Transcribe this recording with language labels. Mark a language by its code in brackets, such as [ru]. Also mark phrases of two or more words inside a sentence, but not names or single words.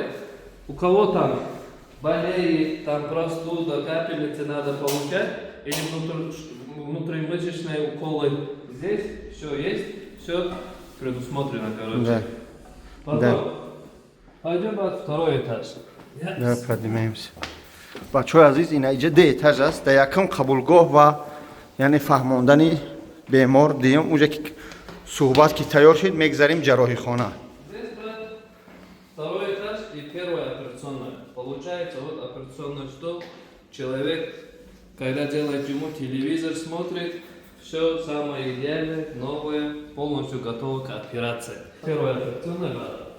[ru] У кого там болеет, там простуда, капельницы надо получать, или внутримышечные уколы. Здесь все есть, все предусмотрено, короче. Да. Потом, пойдем под второй этаж. Да, поднимаемся. [tg] Бачо азиз, ин иҷа ду этаж аст. Дар якум қабулгоҳ ва яъне фаҳмондани бемор, дуюм унҷа ки суҳбат ки тайёр шуд, мегзарим ҷарроҳихона. [ru] Здесь, брат, второй этаж и первая операционная. Получается, вот операционный стол. Человек, когда делает ему телевизор, смотрит, все самое идеальное, новое, полностью готово к операции. Первая операционная, брат.